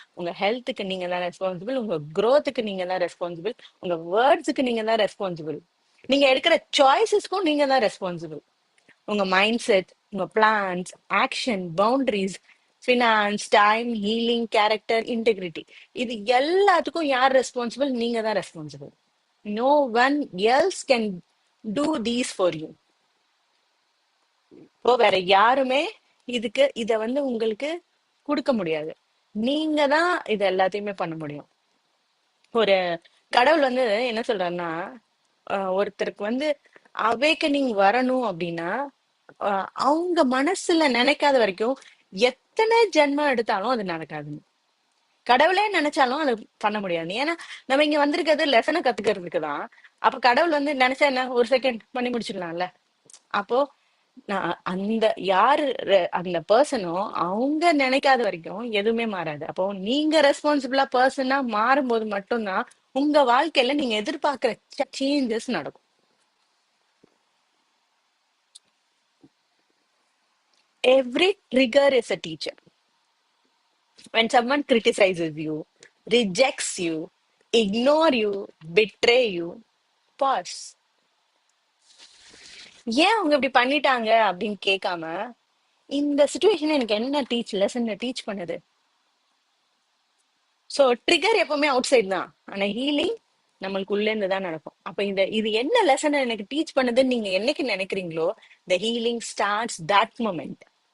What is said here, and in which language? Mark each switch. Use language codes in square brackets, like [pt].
[ta] உங்க ஹெல்த்துக்கு நீங்க தான் ரெஸ்பான்சிபிள், உங்க growthக்கு நீங்க தான் ரெஸ்பான்சிபிள், உங்க வேர்ட்ஸுக்கு நீங்க தான் ரெஸ்பான்சிபிள், நீங்க எடுக்கிற சாய்ஸஸ்க்கும் நீங்க தான் ரெஸ்பான்சிபிள். உங்க மைண்ட் செட், உங்க plans, action, boundaries, finance, time, healing, character, integrity, இது எல்லாத்துக்கும் யார் ரெஸ்பான்சிபிள்? நீங்க தான் responsible. [en] No one else can do these for you. [ta] இப்போ வேற யாருமே இத வந்து உங்களுக்கு கொடுக்க முடியாது. நீங்க தான் இது எல்லாத்தையுமே பண்ண முடியும். ஒரு கடவுள் வந்து என்ன சொல்றாருன்னா, ஒருத்தருக்கு வந்து அவேக்கனிங் வரணும் அப்படின்னா, அவங்க மனசுல நினைக்காத வரைக்கும் எத்தனை ஜென்மம் எடுத்தாலும் அது நடக்காது. கடவுளே நினைச்சாலும் அது பண்ண முடியாது. ஏன்னா நம்ம இங்க வந்திருக்கிறது லெசனை கத்துக்கிறதுக்கு தான். அப்ப கடவுள் வந்து நினைச்சா என்ன, ஒரு செகண்ட் பண்ணி முடிச்சிடலாம்ல. அப்போ நான் அந்த யாரு அந்த பர்சனோ அவங்க நினைக்காத வரைக்கும் எதுவுமே மாறாது. அப்போ நீங்க ரெஸ்பான்சிபிளா பர்சனா மாறும்போது மட்டும்தான் உங்க வாழ்க்கையில நீங்க எதிர்பார்க்கிற சேஞ்சஸ் நடக்கும். [en] Every trigger is a teacher. When someone criticizes you, rejects you, ignore you, betray you, pause. [ta] ஏன் அவங்க இப்படி பண்ணிட்டாங்க அப்படின்னு கேட்காம, இந்த சுச்சுவேஷன் எனக்கு என்ன லெசன் டீச் பண்ணுது. சோ ட்ரிகர் எப்பவுமே அவுட் சைட் தான், ஆனா ஹீலிங் நம்மளுக்கு உள்ள இருந்து தான் நடக்கும். அப்ப இது என்ன லெசன் எனக்கு டீச் பண்ணுதுன்னு நீங்க என்னைக்கு நினைக்கிறீங்களோ, [en] The healing starts that moment.